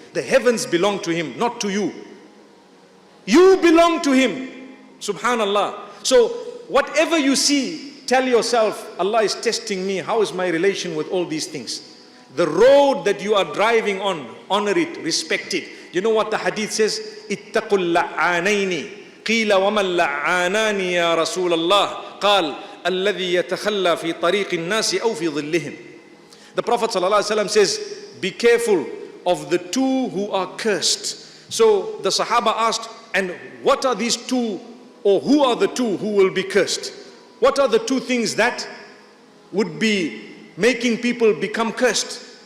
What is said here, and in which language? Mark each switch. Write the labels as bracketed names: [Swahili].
[English] The heavens belong to Him, not to you. You belong to Him. Subhanallah. So whatever you see, tell yourself, Allah is testing me. How is my relation with all these things? The road that you are driving on, honor it, respect it. You know what the hadith says? [Arabic] Ittaqul la'anaini. قيل وما اللعانان يا رسول الله قال الذي يتخلى في طريق الناس أو في ظلهم. [English] The Prophet ﷺ says, be careful of the two who are cursed. So the Sahaba asked, and what are these two, or who are the two who will be cursed? What are the two things that would be making people become cursed?